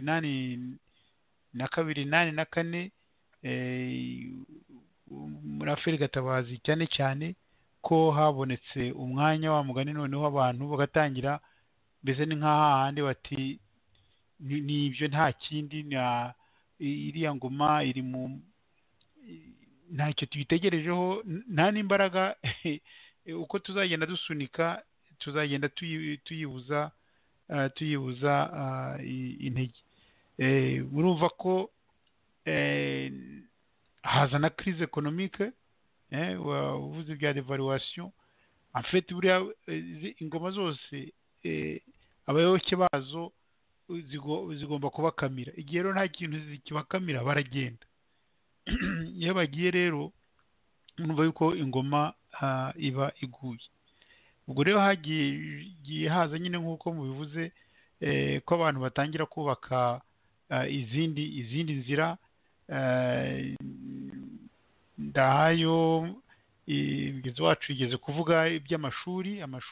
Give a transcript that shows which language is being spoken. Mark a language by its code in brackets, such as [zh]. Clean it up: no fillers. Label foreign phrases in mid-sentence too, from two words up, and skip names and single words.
[rw] 1982 1984 muri Afurika Gatabazi cyane cyane ko habonetse umwanya wa mugani noneho abantu bagatangira mbese ni nk'ahandi bati ni ibyo nta kindi iriya ngoma iri mu ntacyo tubitegerejeho nta n'imbaraga uko tuzagenda dusunika tuzagenda tuyibuza intege murumva ko haza na [fr] crise économique [rw] wavuze bya devaluation [fr] en fait [rw] buriya ingoma zose abayoboke bazo zigomba kubakamira igihe rero nta kintu zikibakamira baragenda iyo bagiye rero numva yuko ingoma iba iguye ubwo rero hagiye haza nyine nk'uko mubivuze ko abantu batangira kubaka izindi nzira ndahayo mugezi wacu yigeze kuvuga iby'amashuri